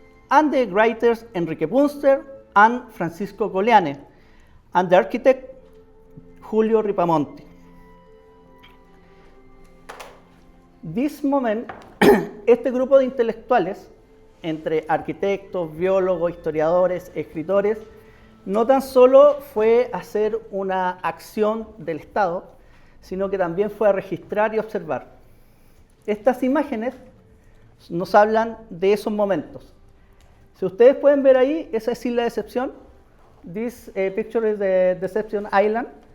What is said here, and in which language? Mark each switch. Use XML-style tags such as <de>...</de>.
<en>and the writers Enrique Bunster and Francisco Goliane, and the architect Julio Ripamonti. This moment,</en> <es>este grupo de intelectuales, entre arquitectos, biólogos, historiadores, escritores, no tan solo fue hacer una acción del Estado, sino que también fue a registrar y observar. Estas imágenes nos hablan de esos momentos. Si ustedes pueden ver ahí, esa es Isla Decepción.</es> <en>This picture is the Deception Island.</en>